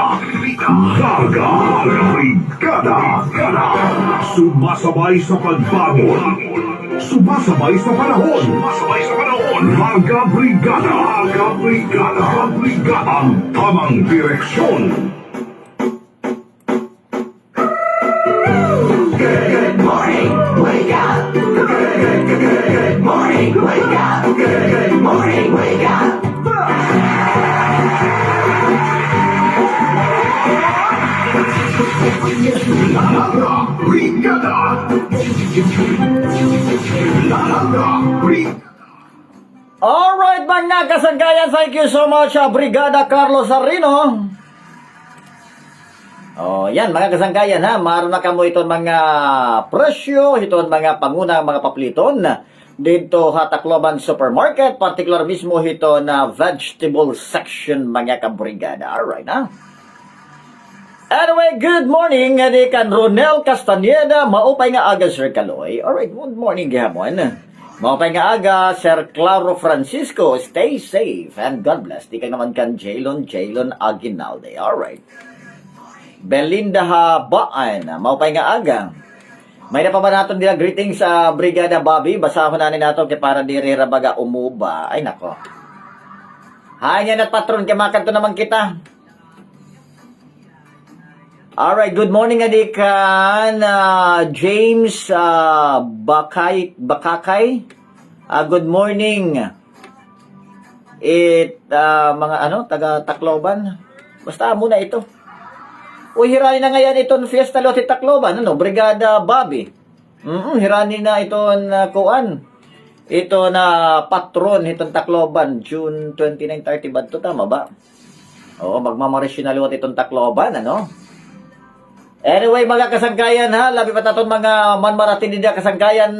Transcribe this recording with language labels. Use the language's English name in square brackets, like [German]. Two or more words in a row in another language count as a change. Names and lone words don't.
[Filipino] Larga Brigada. Sumasabay sa pagbangon. Sumasabay sa panahon. Larga Brigada. Ang tamang direksyon. [English] Good morning, wake up. Good morning, wake up. Good morning, wake up. Larga Brigada. Larga Brigada. [Waray] Alright, mga kasangkayan, [English] thank you so much, [Waray] Brigada Carlos Sarino. Oh, yan mga kasangkayan ha, maroon na kamo ito mga presyo, ito mga pangunang mga papliton dito sa Tacloban Supermarket, particular mismo ito na [English] vegetable section [Waray] mga kabrigada. Alright ha. Anyway, [English] good morning, [Waray] di kan Ronel Castaneda, maupay nga aga Sir Kaloy. Alright, [English] good morning [Waray] gihapon. Maupay nga aga Sir Claro Francisco, [English] stay safe and God bless. [Waray] Di ka naman kan Jaylon Aguinalde. Alright. Belinda Habaan, maupay nga aga. May na pa ba natin nila greetings sa Brigada Bobby? Basahon natin natin kaya para di baga umuba. Ay nako. Hanya na patron, kaya makanto naman kita. Alright, [English] good morning [Waray] adikan James Bakakay. [English] Good morning. [Waray] Mga taga Tacloban. Basta muna ito. Hirani na ngayon itong Fiesta Lote Tacloban, Brigada Bobby. Hirani na itong kuan. Ito na patron itong Tacloban, June 29-30 ba ito? Tama ba? Oo, magmamarisyon na luwat itong Tacloban, Anyway, mga kasangkayan labi pa tatong mga manmaratin din kasangkayan.